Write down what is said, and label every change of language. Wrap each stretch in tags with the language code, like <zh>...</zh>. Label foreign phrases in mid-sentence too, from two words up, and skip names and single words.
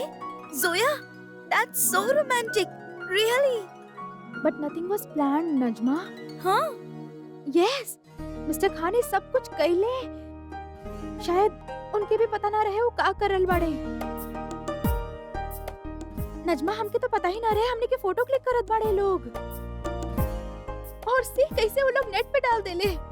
<en>जोया that's so romantic really। But nothing was planned नजमा।</en> <bho>हाँ यस मिस्टर खान ने सब कुछ कहले। शायद उनके भी पता ना रहे वो का करल बाड़े। नजमा हमके तो पता ही ना रहे हमने के फोटो क्लिक करत बाड़े लोग। और सी कैसे वो लोग नेट पे डाल देले।</bho>